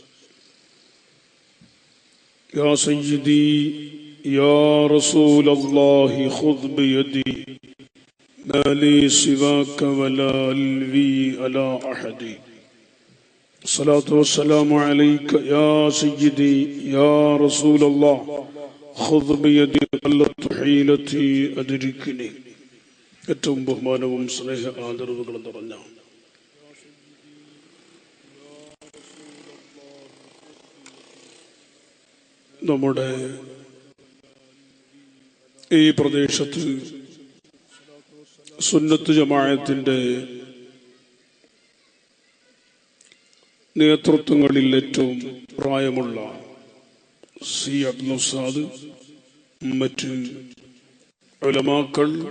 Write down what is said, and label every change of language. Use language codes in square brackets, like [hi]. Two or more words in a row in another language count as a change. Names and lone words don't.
[ar] يا سيدي يا رسول الله خذ بيدي ما لي سواك ولا لي على أحد. الصلاة والسلام عليك يا سيدي يا رسول الله خذ بيدي قلت حيلتي أدركني. [ml] ഏറ്റവും ബഹുമാനവും സ്നേഹ ആദരവുകളും നിറഞ്ഞ നമ്മുടെ ഈ പ്രദേശത്ത് സുന്നത്ത് ജമാഅത്തിന്റെ നേതൃത്വങ്ങളിൽ ഏറ്റവും പ്രായമുള്ള സി അബ്ദുൽ ഉസ്താദ്, മറ്റ് ഉലമാക്കൾ,